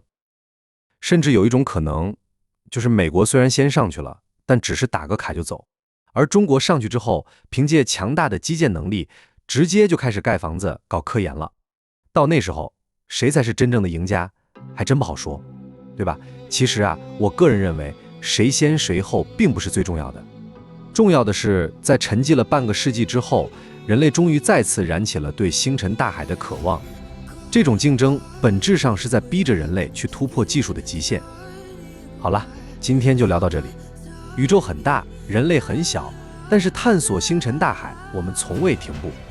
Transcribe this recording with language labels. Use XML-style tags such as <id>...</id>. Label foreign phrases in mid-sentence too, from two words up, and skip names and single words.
<zh>甚至有一種可能，就是美國雖然先上去了，但只是打個卡就走，而中國上去之後，憑借強大的基建能力，直接就開始蓋房子、搞科研了。到那時候，誰才是真正的贏家，還真不好說，對吧？其實啊，我個人認為，誰先誰後並不是最重要的，重要的是在沉寂了半個世紀之後，人類終於再次燃起了对星辰大海的渴望。這種競爭本質上是在逼着人類去突破技術的極限。好了，今天就聊到這裡。宇宙很大，人類很小，但是探索星辰大海，我們從未停步。</zh>